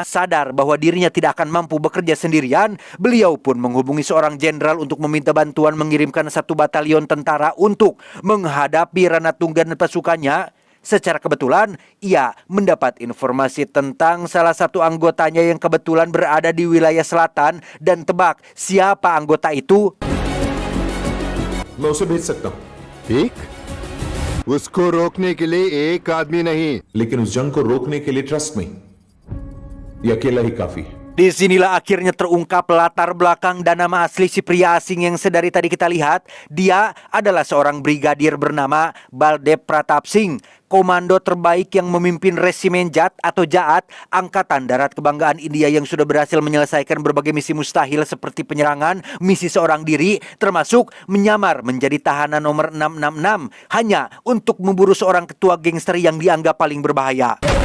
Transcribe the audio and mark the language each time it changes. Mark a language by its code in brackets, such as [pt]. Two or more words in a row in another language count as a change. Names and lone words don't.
[id] Sadar bahwa dirinya tidak akan mampu bekerja sendirian, beliau pun menghubungi seorang jenderal untuk meminta bantuan mengirimkan 1 batalion tentara untuk menghadapi Ranatungga dan pasukannya. Secara kebetulan, ia mendapat informasi tentang salah satu anggotanya yang kebetulan berada di wilayah selatan. Dan tebak siapa anggota itu? [hi] मैं उसे भेज सकता हूं। एक? उसको रोकने के लिए एक आदमी नहीं, लेकिन उस जंग को रोकने के लिए ट्रस्ट में ये अकेला ही काफी है। [id] Disinilah akhirnya terungkap latar belakang dan nama asli si pria asing yang sedari tadi kita lihat. Dia adalah seorang brigadir bernama Baldev Pratap Singh, komando terbaik yang memimpin resimen JAT atau Jaat, Angkatan Darat Kebanggaan India yang sudah berhasil menyelesaikan berbagai misi mustahil seperti penyerangan, misi seorang diri, termasuk menyamar menjadi tahanan nomor 666 hanya untuk memburu seorang ketua gangster yang dianggap paling berbahaya.